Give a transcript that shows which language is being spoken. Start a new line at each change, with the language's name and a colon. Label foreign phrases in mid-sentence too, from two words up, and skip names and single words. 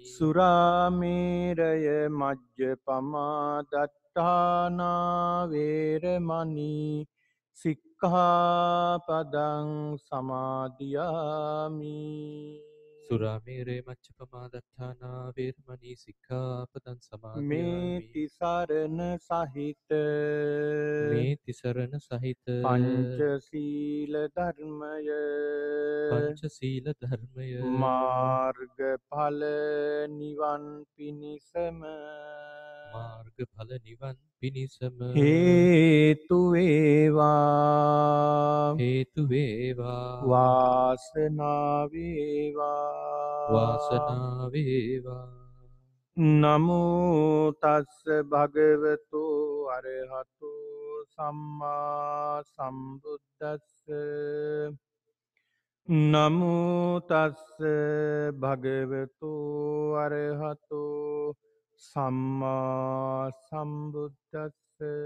Pali: සුරාමේරය මජ්ජපමා දත්තානා වේරමණී සික්ඛාපදං සමාදියාමි. සුරාමේරේ මච්ඡපමා දත්තානා වේරමණී සික්ඛාපදං සමාදියාමි
Sinhala: මේ තිසරණ සහිත මේ තිසරණ සහිත පංචශීල ධර්මය පංචශීල ධර්මය මාර්ගඵල නිවන් පිණිසම මාර්ගඵල නිවන් පිණිසම හේතු වේවා. හේතු වේවා වාසනාව වේවා. වාසනාව වේවා
Pali: නමෝ තස්ස භගවතු අරහතු සම්මා සම්බුද්දස්ස. නමෝ තස්ස භගවතු අරහතු සම්මා සම්බුද්දස්ස.